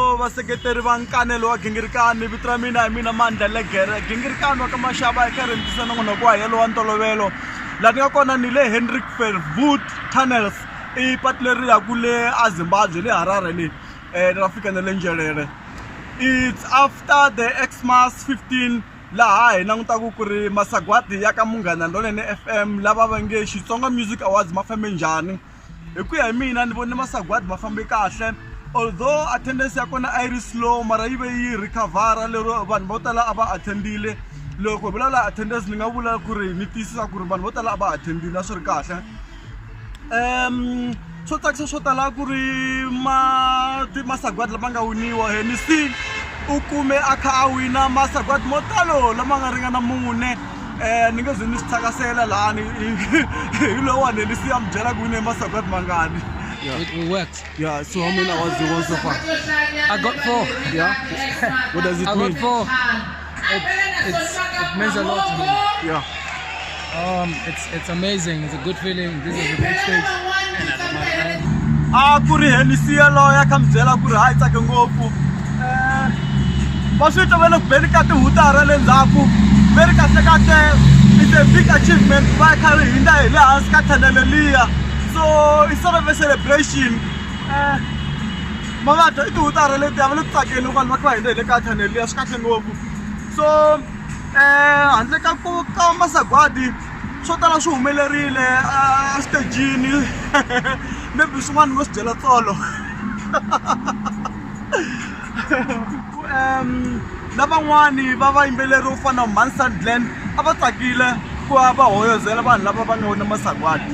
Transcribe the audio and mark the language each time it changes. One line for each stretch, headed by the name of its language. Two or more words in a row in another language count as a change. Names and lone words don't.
Tsonga: vaseketeri va nkanelo wa gingirikani vito ra mina hi mina Mandla Legere gingirikani wa ka Mashaba eka rentisana n'wana ku hayelo wa ntolovelo laha ni nga kona ni le Hendrik Verwoerd Tunnels I patu leri ya ku le eZimbabwe le Harare le ra fika na le Njelele.
English: It's after the Xmas 15
Tsonga: laha hi langutaku ku ri masagwadi ya ka Munghana Lonene FM lava va nge Xitsonga Music Awards ma fambe njhani. Hi ku ya hi mina ni vone masagwadi ma fambe kahle,
English: although attendance
Tsonga: ya kona a yi ri slow mara yi ve yi recover lero vanhu vo tala a va attendile. Loko hi vulavula attendance ni nga vula ku ri ni tiyisisa ku ri vanhu vo tala a va attendile a swi ri kahle. Swo tsakisa swo tala ku ri masagwadi lama nga winiwa he ni si u kume a kha a wina masagwadi mo talo lama nga ringana mune. Ni nge ze ni swi thakasela lahani hi lowani ni si ya mi byela ku wine masagwadi mangani.
English: Yeah. It worked. Yeah, so how many hours you won so far? I got 4. Yeah? What does it mean? I got 4. It means a lot to me. Yeah. It's amazing. It's a good feeling. This is a big stage.
Tsonga: Kuri Hennessy lo ya kambyela ku ri hayi tsake ngopfu. Va swi tovela ku beni ka tihutara le ndzhaku. Very kahle
English: it's a big achievement
Tsonga: va kha ri hinda hi le hansi ka tunnel liya.
English: So it's sort of a celebration.
Tsonga: Mavata I tihutara leti ya va le ku tsakeni loko vanhu va kha va hinda hi le ka tunnel liya swi kahle ngopfu. So handle ka masagwadi swo tala swi humelerile stagini maybe swin'wana ngo swi byela tsolo. Lavan'wani va vayimbeleri vo fana na Mansandland a va tsakile ku va hoyozela vanhu lava va nga wina masagwadi.